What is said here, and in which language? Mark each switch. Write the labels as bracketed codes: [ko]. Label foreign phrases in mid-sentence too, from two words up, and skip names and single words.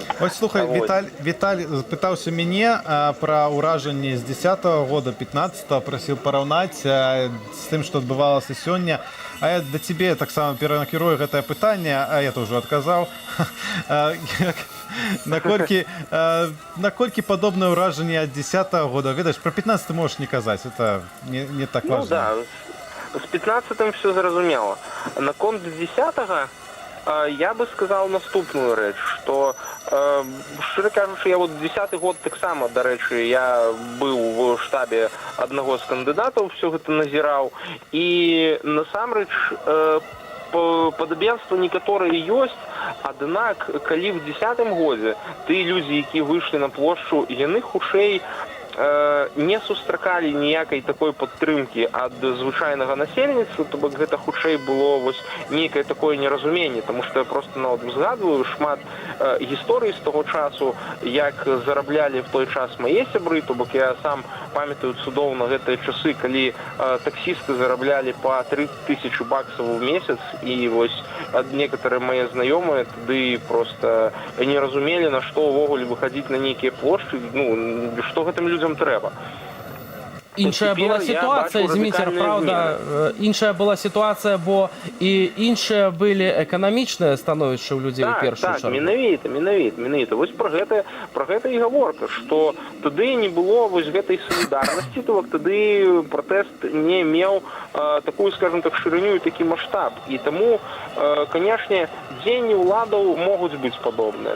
[be] Ось, слухай, Віталь пытаўся мяне пра ўражанні з 10-го года, 15-го, прасіў параўнаць з тым, што адбывалася сёння. А я да цябе таксама перанакірую гэтае пытанне, а я тоже адказаў. Наколькі падобнае ўражанне ад 10-го года? Ведаеш, пра 15-й можаш не казаць, [ru] это не так важно. [be] Ну да, З 15-м все зразумела. Наконт 10-го [ru] я бы сказал [be] наступную рэч, што шчыра кажучы, я вот 10-й год таксама, дарэчы, я быў в штабе аднаго з кандыдатаў, все гэта назіраў, і насамрэч падабенства некаторыя ёсць, аднак калі в 10-м годзе тыя людзі, якія выйшлі на плошчу, яны хутчэй не сустракалі ніякай такой падтрымкі ад звычайнага насельніцтва, то бок гэта хутчэй было вось нейкае такое неразуменне, таму што я проста нават узгадваю шмат гісторый з того часу, як зараблялі в той час мае сябры, то бок я сам памятаю цудоўна гэтыя часы, калі таксісты зараблялі па 3000 баксаў у месяц, і вось некаторыя мае знаёмыя тады проста не разумелі, на што ўвогуле выхадзіць на нейкія плошчы, ну, што гэтым людзям трэба. [uk] Іншая була ситуація, [be] Зміцер, [uk] правда, іншая була ситуація, [be] бо і іншыя былі эканамічныя становішча ў людзей у першую чаргу. Так, менавіта. Вось пра гэта і гаворка, што тады не было вось гэтай салідарнасці, то тады пратэст не меў такую, [ru] скажем так, [be] шырыню і такі маштаб. І таму, канешне, дзеянні ўладаў могуць быць падобныя.